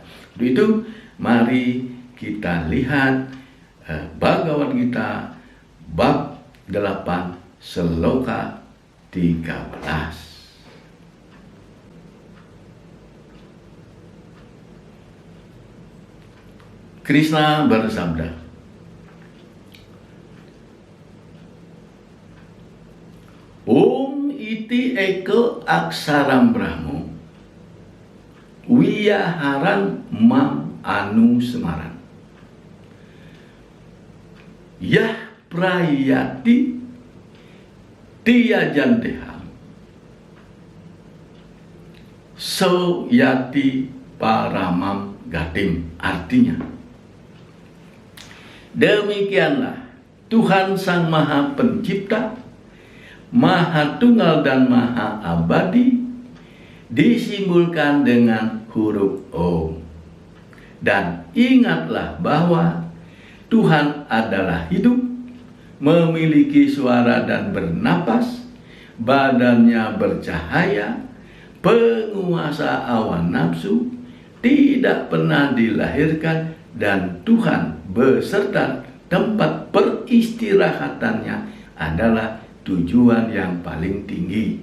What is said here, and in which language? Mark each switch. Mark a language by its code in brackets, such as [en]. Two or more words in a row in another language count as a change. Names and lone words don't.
[id] Untuk itu mari kita lihat Bhagavad Gita bab 8 sloka 13. Krishna bersabda, [sa] Om iti eko aksaram brahmo wiyaharan mam anu semaran yah prayati tiyajanteham so yati paramam gatim. [id] Artinya, demikianlah Tuhan Sang Maha Pencipta, Maha Tunggal dan Maha Abadi disimbolkan dengan huruf Om. Dan ingatlah bahwa Tuhan adalah hidup, memiliki suara dan bernapas, badannya bercahaya, penguasa awan nafsu, tidak pernah dilahirkan, dan Tuhan beserta tempat peristirahatannya adalah tujuan yang paling tinggi.